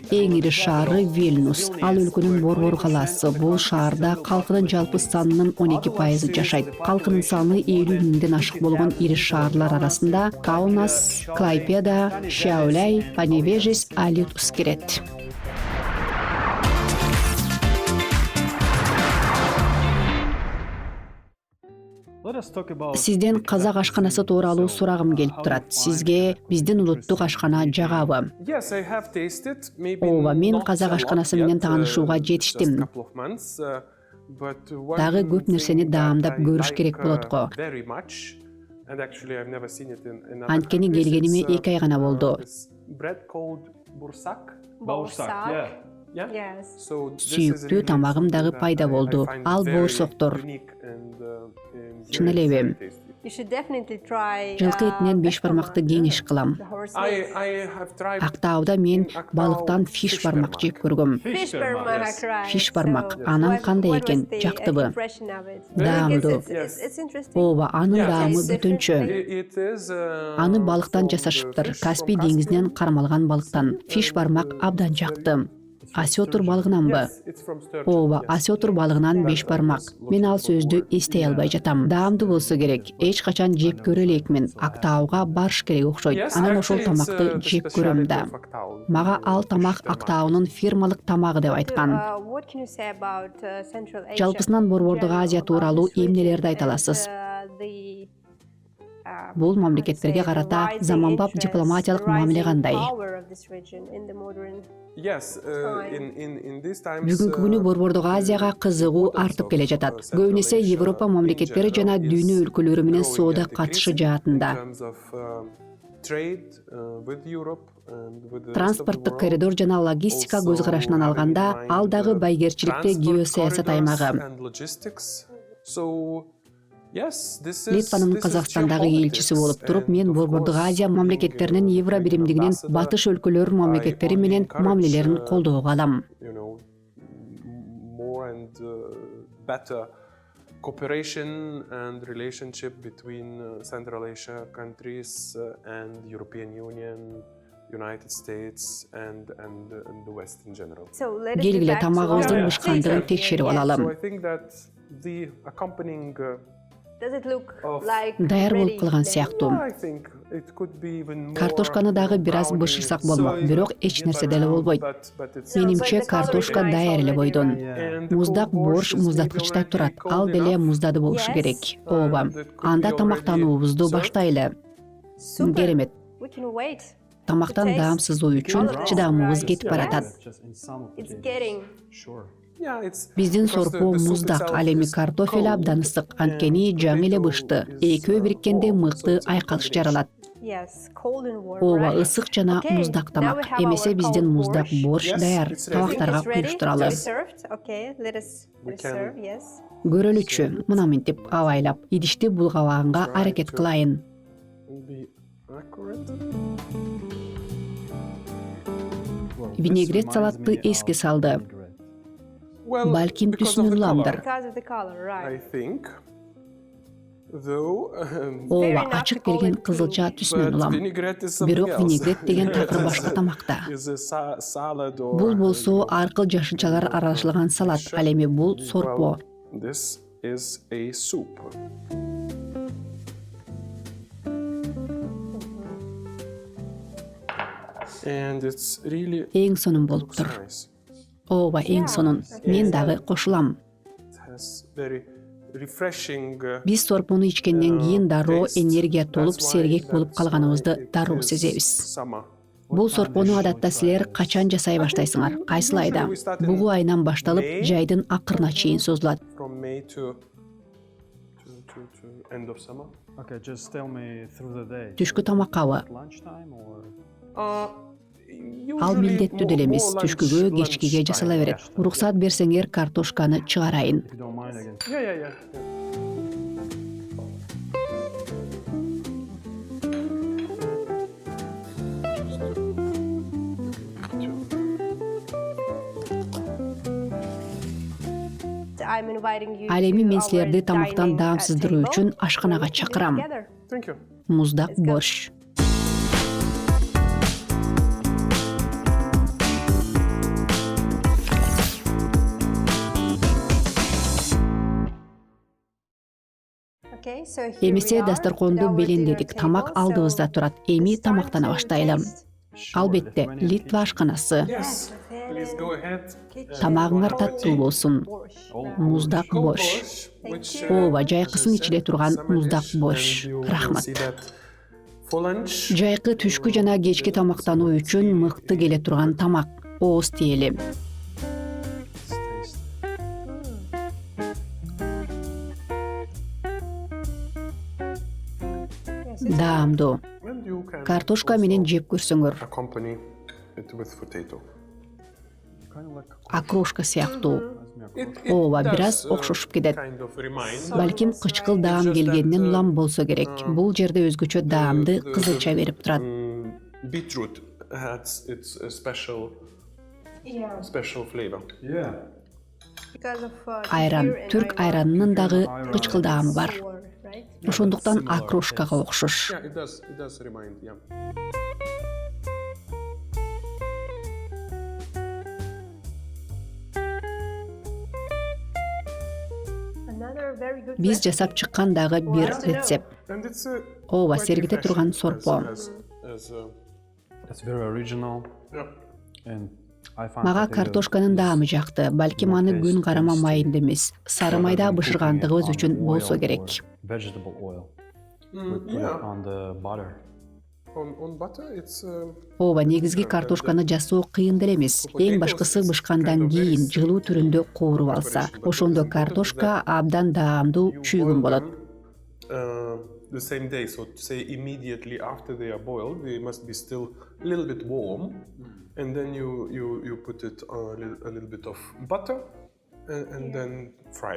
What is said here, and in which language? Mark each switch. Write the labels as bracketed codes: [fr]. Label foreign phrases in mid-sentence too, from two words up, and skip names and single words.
[ky] Эң ири шаары Вильнюс. Ал өлкөнүн борбор калаасы. Бул шаарда калкынын жалпы санынын 12% жашайт. Калкынын саны 50 миңден ашык болгон ири шаарлар арасында Каунас, Клайпеда, Šiauliai, Panevėžys, Alytus кирет. [en] Let us talk about [ky] Сизден казак ашканасы тууралуу сурагым келип турат. Сизге биздин улуттук ашкана жагабы? [en] Yes, I have tasted. Maybe [ky] Ооба, мен [en] not [ky] казак [en] a lot [ky] ашканасы [en] yet, [ky] менен таанышууга [en] just [ky] жетиштим. [en] couple of months, but one [ky] Дагы көп [en] thing [ky] нерсени [en] that [ky] даамдап [en] I [ky] көрүш [en] like, [ky] керек болот го. [en] very much, and actually I've never seen it in other [ky] Анткени [en] countries, [ky] келгениме [en] it's, [ky] 2 ай гана болду. [en] this bread called bursak. Bağırsak, yeah. Yeah. Yes. So this is [ky] Сүйүктүү [en] really [ky] тамагым дагы [en] something [ky] пайда [en] that I [ky] болду. [en] find [ky] Ал [en] very [ky] боорсоктор. [en] unique and, [ky] Чын [en] very, [ky] элеби. [en] very tasty. You should definitely try. [ky] Жылкы этинен 5 бармакты кеңеш кылам. [en] The horse I meat. have tried [ky] Актауда мен балыктан фиш бармак жеп көргөм. [en] Fish barmak, right? [ky] Fish бармак. [en] So, [ky] Анан [en] what- [ky] кандай [en] what was [ky] экен? [en] the [ky] Жактыбы? [en] impression of it? [ky] Даамдуу. [en] It's interesting. [ky] Ооба, анын [en] Yeah. [ky] даамы [en] It's [ky] бүтүнчө. [en] It is, [ky] Аны балыктан [en] from [ky] жасашыптыр. [en] the fish [ky] Каспий [en] from [ky] деңизинен [en] Caspian. [ky] кармалган балыктан. Фиш бармак абдан жакты. Осетр балыгынанбы? [en] Yes, it's from sturgeon, [ky] Ооба, [en] yes. [ky] осетр балыгынан 5 бармак. Мен ал сөздү эстей албай жатам. Даамдуу болсо керек. Эч качан жеп көрө элекмин. Актауга барыш керек окшойт. [en] Yes, [ky] Анан ошол [en] actually, it's, [ky] тамакты [en] the [ky] жеп көрөм [en] speciality [ky] да. [en] of Aktau. [ky] Мага ал тамак Fish тамак. Актаунун фирмалык тамагы деп айткан. [en] What can you say about Central Asia? [ky] Жалпысынан Борбордук [en] in [ky] Азия [en] general, [ky] тууралуу [en] about this [ky] эмнелерди [en] region [ky] айта аласыз? [en] and, the, [ky] Бул мамлекеттерге карата заманбап дипломатиялык мамиле кандай? [en] Yes, in these times, [ky] Бүгүнкү күнү Борбордук Азияга кызыгуу артып келе жатат. Көбүнесе Европа мамлекеттери жана дүйнө өлкөлөрү менен соода катышы жаатында. Транспорттук коридор жана логистика көз карашынан алганда, ал дагы байгерчиликте геосаясат аймагы. Литванын Казакстандагы элчиси болуп туруп, мен Борбордук Азия мамлекеттеринин Евро биримдигинин батыш өлкөлөр мамлекеттери менен мамилелерин колдоого алам. [en] Cooperation and relationship between Central Asia countries and European Union, United States and the West in general. [ky] Келгиле тамагыбыздын бышкандыгын текшерип алалым. [en] So I think that the accompanying [ky] Даяр болуп калган сыяктуу. [en] I think it could be even more [ky] Картошканы дагы бир аз бышырсак болмок, бирок эч нерсе деле болбойт. Менимче картошка даяр эле бойдон. Муздак борщ муздаткычта турат. Ал деле муздады болушу керек. Ооба. Анда тамактануубузду баштайлы. Керемет. Тамактан даамсыздоо үчүн чыдамыбыз кетип баратат. [en] Yeah, it's [ky] Биздин [en] because [ky] сорпо [en] the soup [ky] муздак, [en] itself [ky] ал эми [en] is [ky] картофель [en] cold, [ky] абдан ысык. Анткени [en] and [ky] жаңы эле [en] potato [ky] бышты. [en] is, [ky] Экөө бириккенде [en] warm, so [ky] мыкты [en] it's a good [ky] айкалыш [en] combination. [ky] жаралат. [en] Yes, cold and warm, [ky] Ооба, [en] right? [ky] ысык жана [en] Okay, [ky] муздак [en] now we [ky] тамак. [en] have [ky] Эмесе [en] our [ky] биздин [en] cold [ky] муздак борщ. борщ [en] Yes, [ky] даяр. [en] it's ready. I think [ky] Табактарга [en] it's ready to be [ky] куюштуралыбыз. [en] served. Okay, let us We can- serve. Yes. [ky] Көрөлүчү, мына мынтип абайлап, идишти булгабаганга [en] Try [ky] аракет [en] to- [ky] кылайын. [en] Be accurate. Well, this [ky] Винегрет [en] reminds [ky] салатты [en] me [ky] эске [en] of [ky] салды. [en] vinaigrette. Well, [ky] Балким [en] because of [ky] түсүнүн [en] the [ky] уламдыр. [en] color, Because of the color, I right? think. Though, [ky] Ооба, [en] enough [ky] ачык [en] to call [ky] келген [en] it [ky] кызылча [en] pink. [ky] түсүнөн [en] but [ky] улам. [en] vinaigrette is something [ky] Бирок [en] else. [ky] винегрет деген такыр [en] Vinaigrette [ky] башка тамакта. [en] is a salad or, [ky] Бул болсо [en] you know, [ky] аркыл жашынчалар [en] kind of, [ky] аралашылган салат. [en] mixture. [ky] Ал эми бул сорпо. [en] Well, this is a soup. And it's really [ky] Эң сонун болуп [en] looks [ky] тур. [en] nice. [ky] Ооба, эң сонун. Мен дагы кошулам. [en] It has very refreshing. [ky] Биз сорпону ичкенден кийин дароо [en] taste. [ky] энергия толуп [en] That's why- [ky] сергек болуп [en] that's [ky] калганыбызды [en] why it [ky] дароо [en] is [ky] сезебиз. [en] summer. [ky] Бул сорпону адатта силер качан жасай баштайсыңар? Кайсыл айда? Бугу айынан башталып, жайдын акырына чейин созулат. [en] From May to end of summer. Okay, just tell me through the day. [ky] Түшкү тамаккабы? [en] Lunchtime or? [ky] Ал милдеттүү деле эмес. Түшкүгө, кечкиге жасала берет. Уруксат берсеңер, картошканы чыгарайын. [en] If you don't mind again. Yeah. I'm inviting you [ky] Ал эми [en] to [ky] мен [en] our [ky] силерди тамактан [en] dining, [ky] даамсыздыруу [en] table. [ky] үчүн ашканага [en] Let's eat [ky] чакырам. [en] together. Thank you. [ky] Муздак [en] go. [ky] борщ. [en] Okay, so here [ky] Эмесе [en] we are [ky] дасторконду [en] at our [ky] белендедик. [en] dinner [ky] Тамак [en] table. [ky] алдыбызда [en] So [ky] турат. Эми [en] it's time [ky] тамактана [en] to [ky] баштайлы. [en] taste. [ky] Албетте, Литва ашканасы. [en] Yes. Please go ahead. [ky] Тамагыңар таттуу болсун. Муздак борщ. Ооба, жайкысын ичиле турган муздак борщ. Рахмат. [en] For lunch, [ky] Жайкы түшкү жана кечки тамактануу үчүн мыкты келе турган тамак. Ооз тиели. [en] Let's taste. [ky] Даамдуу. [en] and you can [ky] Картошка менен жеп көрсөңөр. [en] accompany it with potato. Kind of like [ky] Окрошка сыяктуу. [en] reminds me of It [ky] Ооба, [en] does, [ky] бираз окшошуп кетет. [en] kind of remind. [ky] Балким кычкыл даам келгенинен улам болсо керек. Бул жерде өзгөчө даамды кызылча берип турат. [en] Beetroot has its special Yeah, flavor. Yeah. because of [ky] Айран, [en] here and [ky] түрк [en] I know [ky] айранынын дагы кычкыл даамы бар. [en] sour, right? [ky] Ошондуктан окрошкага окшош. [en] Yeah, it does remind. Yeah. Another very good [ky] Биз [en] recipe. [ky] жасап чыккан дагы бир рецепт. [en] And it's [ky] Ооба, [en] quite [ky] сергите [en] refreshing [ky] турган [en] as- [ky] сорпо. [en] It's very original Yeah. and I find [ky] Мага [en] potato [ky] картошканын [en] is [ky] даамы жакты. Балким аны күн карама майында эмес, сары майда [en] rather than [ky] бышыргандыгыбыз [en] cooking it [ky] үчүн [en] on [ky] болсо [en] oil [ky] керек. [en] or Vegetable oil. We put it Yeah. on the butter. On butter, it's [ky] Ооба, негизги картошканы жасоо кыйын деле эмес. Эң башкысы бышкандан кийин жылуу түрүндө кооруп алса. Ошондо картошка абдан даамдуу чүйгүн болот. [en] The same day, so to say immediately after they are boiled, they must be still a little bit warm, and then you put it a little bit of butter, and then fry.